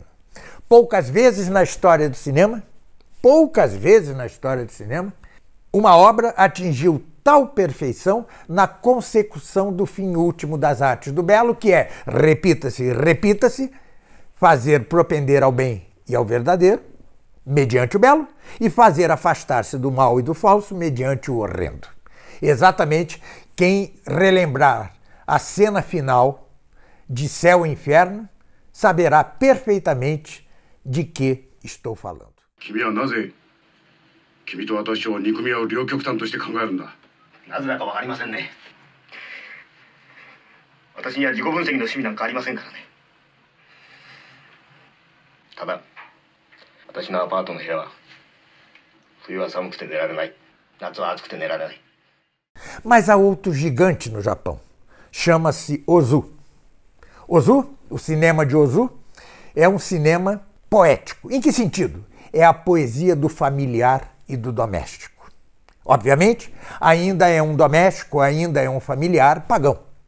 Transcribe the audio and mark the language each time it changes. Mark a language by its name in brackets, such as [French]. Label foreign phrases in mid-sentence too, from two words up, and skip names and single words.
[Portuguese] Poucas vezes na história do cinema, uma obra atingiu tal perfeição na consecução do fim último das artes do belo, que é, repita-se, fazer propender ao bem e ao verdadeiro, mediante o belo, e fazer afastar-se do mal e do falso, mediante o horrendo. Exatamente quem relembrar a cena final de Céu e Inferno saberá perfeitamente de que estou falando. [Japanese] 君はなぜ君と私を憎み合う両極端として考えるんだ。なぜだかわかりませんね。私には自己分析の趣味なんかありませんからね。ただ私のアパートの部屋は冬は寒くて寝られない、夏は暑くて寝られない。 [Portuguese] Mas há outro gigante no Japão. Chama-se Ozu. Ozu, o cinema de Ozu, é um cinema poético. Em que sentido? É a poesia do familiar e do doméstico. Obviamente, ainda é um doméstico, ainda é um familiar pagão.